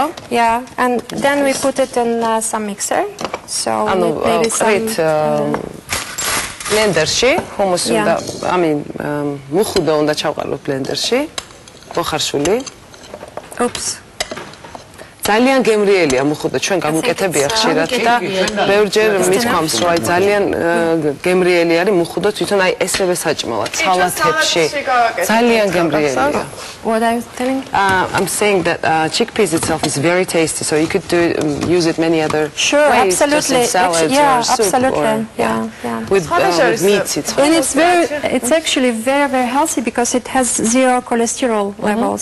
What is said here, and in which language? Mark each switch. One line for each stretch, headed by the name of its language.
English: Yeah, and then we put it in some mixer. So maybe some.
Georgian: Blenderში, humusi უნდა, მუხუდო უნდა ჩავყალოთ blenderში. მოხარშული.
English: Oops.
Georgian: ძალიან გემრიელია მუხუდო, ჩვენ გამიკეთებია ხშირად და ბევრჯერ მithქვამს, რომ აი ძალიან გემრიელი არის მუხუდო, თვითონ აი ესევე საჭმელად, სალათებში. ძალიან გემრიელია.
English: What are you telling? I'm saying that chickpeas itself is very tasty, so you could use it many other ways. Absolutely. Salads or soup absolutely. With meats. And it's actually very, very healthy because it has 0 cholesterol levels.